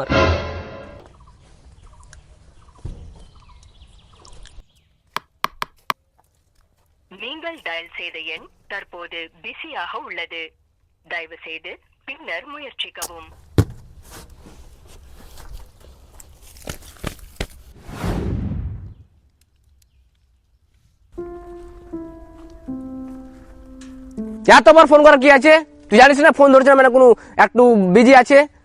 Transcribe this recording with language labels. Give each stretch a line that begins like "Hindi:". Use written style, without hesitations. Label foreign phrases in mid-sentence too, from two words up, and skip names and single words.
Bangla: আর
Tamil: நீங்கள் டயல் செய்த எண் தற்போது பிஸியாக உள்ளது. தயவு செய்து பின்னர் முயற்சிக்கவும்.
Bangla: এতবার ফোন করার কি আছে? তুই জানিস না ফোন ধরছে না মানে কোনো একটু বিজি আছে।